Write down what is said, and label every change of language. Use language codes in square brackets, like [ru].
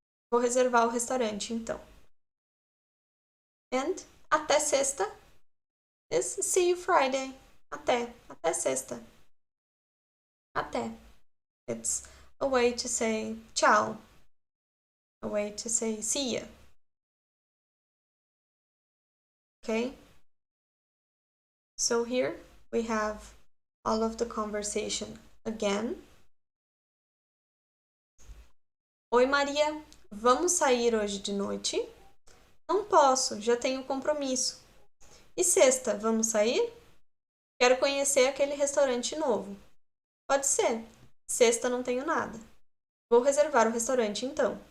[pt] Vou reservar o restaurante, então. [en] And [pt] até sexta [en] is see you Friday. [pt] Até sexta. Até. [en] It's a way to say ciao. A way to say see ya. Okay? So here we have all of the conversation again. [pt] Oi, Maria. Vamos sair hoje de noite? Não posso, já tenho compromisso. E sexta, vamos sair? Quero conhecer aquele restaurante novo. Pode ser. Sexta não tenho nada. Vou reservar o restaurante então.